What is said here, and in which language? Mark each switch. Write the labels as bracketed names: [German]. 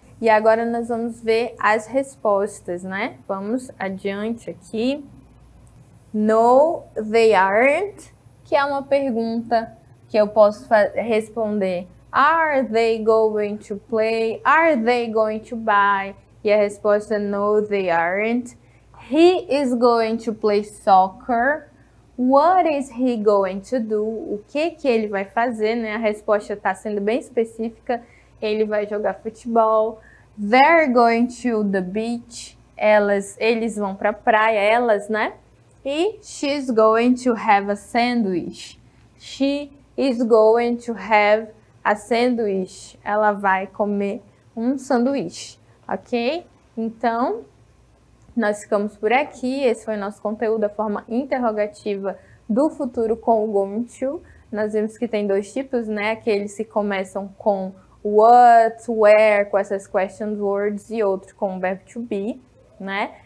[Portuguese] E agora nós vamos ver as respostas, né? Vamos adiante aqui. [English] No, they aren't, [Portuguese] que é uma pergunta que eu posso responder. [English] Are they going to play? Are they going to buy? [Portuguese] E a resposta é [English] no, they aren't. He is going to play soccer. What is he going to do? [Portuguese] O que ele vai fazer, né? A resposta está sendo bem específica. Ele vai jogar futebol. [English] They're going to the beach. [Portuguese] Eles vão para a praia, elas, né? [English] E she's going to have a sandwich. She is going to have a sandwich. [Portuguese] Ela vai comer um sanduíche, ok? Então, nós ficamos por aqui. Esse foi o nosso conteúdo da forma interrogativa do futuro com o going to. Nós vimos que tem dois tipos, né? Aqueles que começam com what, where, com essas question words, e outro com o verbo to be, né?